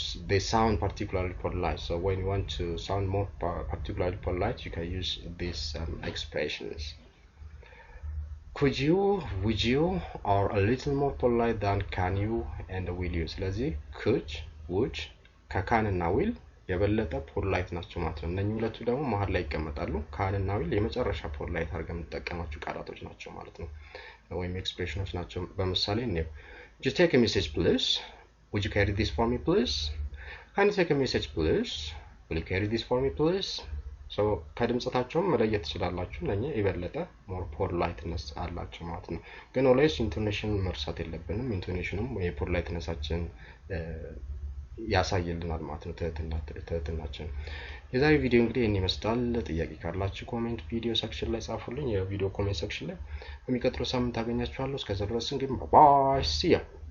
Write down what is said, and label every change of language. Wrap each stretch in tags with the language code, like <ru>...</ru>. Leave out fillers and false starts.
<en>they sound particularly polite so when you want to sound more particularly polite you can use these expressions could you would you are a little more polite than can you and will you</en> <am>ስለዚህ could would can እና will የበለጠ ፖላይት ናቸው ማለት ነው እነኚህ ሁለቱ ደግሞ መሃል ላይ ይቀመጣሉ can እና will የመጨረሻ ፖላይት አድርገን የምንጠቀማቸው ቃላቶች ናቸው ማለት ነው ወይም ኤክስፕሬሽኖች ናቸው በመሳሌ ነው</am> <en>just take a message please would you carry this for me please? Can you take a message please? Will you carry this for me please?</en> <am>So ከድምጻቸውም መለየት ትችላላችሁ ለኛ ይበለጠ more politeness አላችሁ ማለት ነው ግን always intonation መርሳት የለብንም intonationም የpolitenessአችን ያሳየልናል ማለት ነው ትህትናችን የዛሬ ቪዲዮ እንግዲህ እኔ መስጣል ጥያቄ ካላችሁ ኮሜንት ቪዲዮ ሴክሽን ላይ ጻፉልኝ የቪዲዮ ኮሜንት ሴክሽን ላይ በሚቀጥለው ሳምንት አገኛችኋለሁ እስከዛ ድረስ እንግዲህ ባይ see you</am>